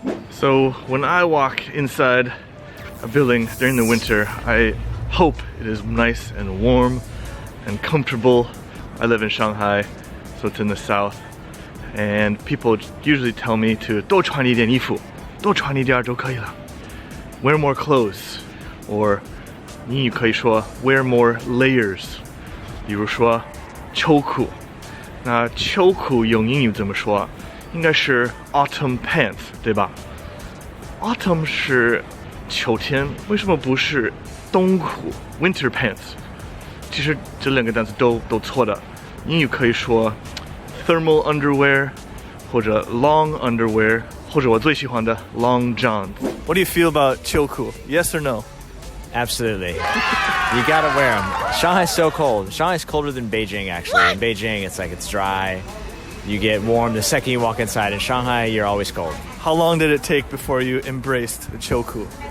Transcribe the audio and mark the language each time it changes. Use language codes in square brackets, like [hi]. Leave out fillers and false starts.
[en] So when I walk inside a building during the winter, I hope it is nice and warm and comfortable. I live in Shanghai, so it's in the south, and people usually tell me to [zh] 多穿一点衣服，多穿一点就可以了。 [en] Wear more clothes, or [zh] 英语可以说 [en] wear more layers. [zh] 比如说秋裤，那秋裤用英语怎么说？应该是 [en] autumn pants， [zh] 对吧？Autumn 是秋天，为什么不是冬裤 [en] winter pants？ [zh] 其实这两个单词都错的。英语可以说 [en] thermal underwear [zh] 或者 [en] long underwear [zh] 或者我最喜欢的 [en] long johns。 What do you feel about 秋裤? Yes or no? Absolutely. You gotta wear them. Shanghai's so cold. Shanghai's colder than Beijing, actually. In Beijing, it's dry. You get warm the second you walk inside. In Shanghai, you're always cold. How long did it take before you embraced the 秋裤?